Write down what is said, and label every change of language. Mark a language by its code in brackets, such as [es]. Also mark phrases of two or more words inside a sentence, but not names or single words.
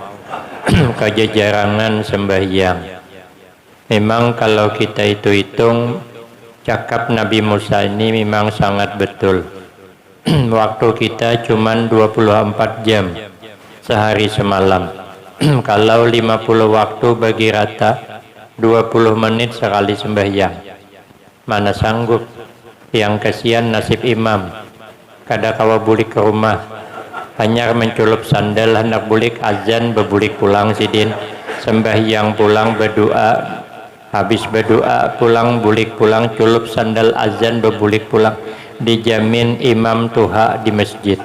[id] Kejajarangan sembahyang. Memang kalau kita hitung, cakap Nabi Musa ini memang sangat betul. Waktu kita cuma 24 jam sehari semalam. Kalau 50 waktu bagi rata, 20 menit sekali sembahyang. Mana sanggup. Yang kasihan nasib imam. [bjn] Kada kawa bulik ke rumah, hanya menculup sandal hendak bulik azan bebulik pulang sidin. Sembahyang pulang berdoa, habis berdoa pulang bulik pulang, culup sandal azan bebulik pulang. Dijamin imam tuha di masjid.